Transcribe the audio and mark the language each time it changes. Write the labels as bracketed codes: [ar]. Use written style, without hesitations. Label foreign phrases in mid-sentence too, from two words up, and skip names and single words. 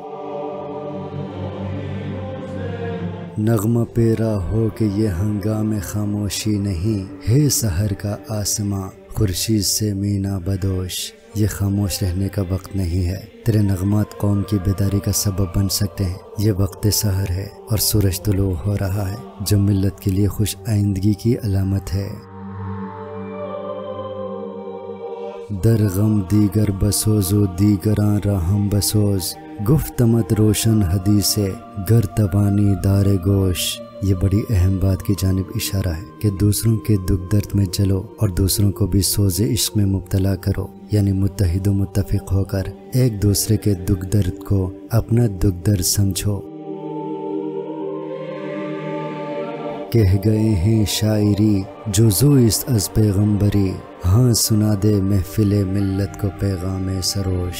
[ur] نغمہ پیرا ہو کہ یہ ہنگام خاموشی نہیں ہے، سحر کا آسماں خورشید سے مینا بدوش۔ یہ خاموش رہنے کا وقت نہیں ہے، تیرے نغمات قوم کی بیداری کا سبب بن سکتے ہیں۔ یہ وقت سحر ہے اور سورج طلوع ہو رہا ہے، جو ملت کے لیے خوش آئندگی کی علامت ہے۔ [fa] در غم دیگر بسوز و دیگراں راہم بسوز، گفتمت روشن حدیث گر توانی دار گوش۔ [ur] یہ بڑی اہم بات کی جانب اشارہ ہے کہ دوسروں کے دکھ درد میں جلو اور دوسروں کو بھی سوز عشق میں مبتلا کرو، یعنی متحد و متفق ہو کر ایک دوسرے کے دکھ درد کو اپنا دکھ درد سمجھو۔ کہہ گئے ہیں [fa] شاعری جو زوئست از پیغمبری، [ur] ہاں سنا دے محفل ملت کو پیغام سروش۔